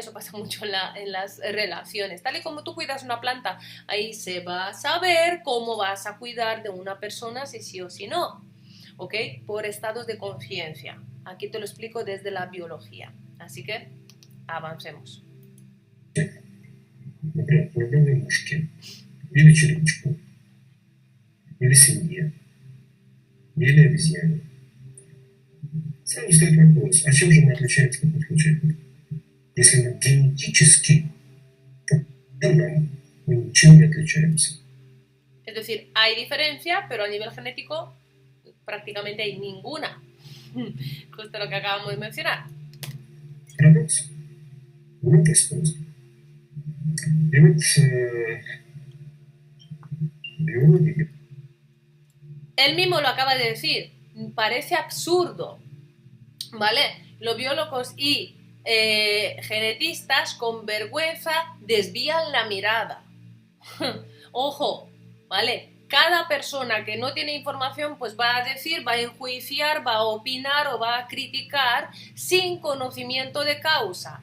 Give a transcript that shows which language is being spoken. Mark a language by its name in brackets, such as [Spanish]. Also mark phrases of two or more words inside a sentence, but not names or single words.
[Spanish] Eso pasa mucho en las relaciones. Tal y como tú cuidas una planta, ahí se va a saber cómo vas a cuidar de una persona, si sí o si no, ¿ok? Por estados de conciencia. Aquí te lo explico desde la biología. Así que avancemos. [Russian] Например, полюбленной мушке, или червячку, или свинье, или обезьяне. Сразу стоит вопрос, а чем же мы отличаемся в таких случаях? Если мы генетически, то мы ничем не отличаемся. [Spanish] Es decir, hay diferencia, pero a nivel genético prácticamente hay ninguna. Justo lo que acabamos de mencionar. [Russian] Парадокс. Глупость просто. И вот биологи. [Spanish] Él mismo lo acaba de decir. Parece absurdo, ¿vale? Los biólogos y genetistas con vergüenza desvían la mirada. Ojo, ¿vale? Cada persona que no tiene información pues va a decir, va a enjuiciar, va a opinar o va a criticar sin conocimiento de causa.